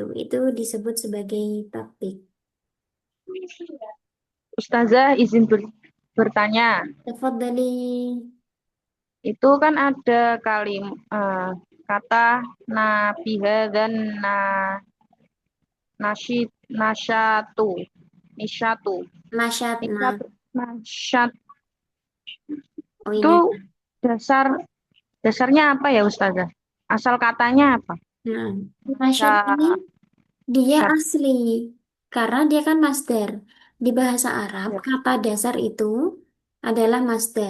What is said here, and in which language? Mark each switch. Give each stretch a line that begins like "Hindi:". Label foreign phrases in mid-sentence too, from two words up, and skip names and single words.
Indonesian: Itu disebut sebagai tatbik. Ustazah izin bertanya. Tafadhali. Itu kan ada kata nabiha dan nasyid nasyatu nisyatu Nasyatna. nisyatu nasyat Oh itu ini. dasarnya apa ya Ustazah? Asal katanya apa? Nah, nasyat ini Nasyat. dia asli karena dia kan masdar. Di bahasa Arab, kata dasar itu adalah masdar.